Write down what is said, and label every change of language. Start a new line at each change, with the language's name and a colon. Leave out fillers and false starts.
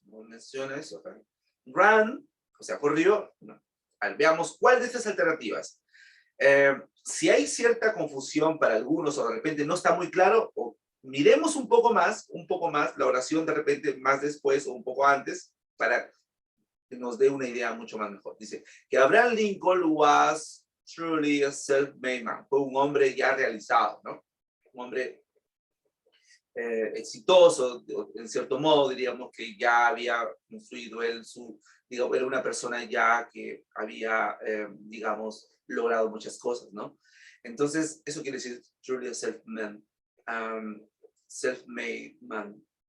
Spanish: No menciona eso acá. Ran, o sea, corrió. No. A ver, veamos cuál de estas alternativas. Si hay cierta confusión para algunos o de repente no está muy claro, miremos un poco más la oración de repente más después o un poco antes para que nos dé una idea mucho más mejor. Dice que
English: Abraham Lincoln was truly a self-made man.
Spanish: Fue un hombre ya realizado, ¿no? Un hombre exitoso, en cierto modo, diríamos que ya había construido él digamos, era una persona ya que había, digamos, logrado muchas cosas, ¿no? Entonces, eso quiere decir
English: truly a self-made man.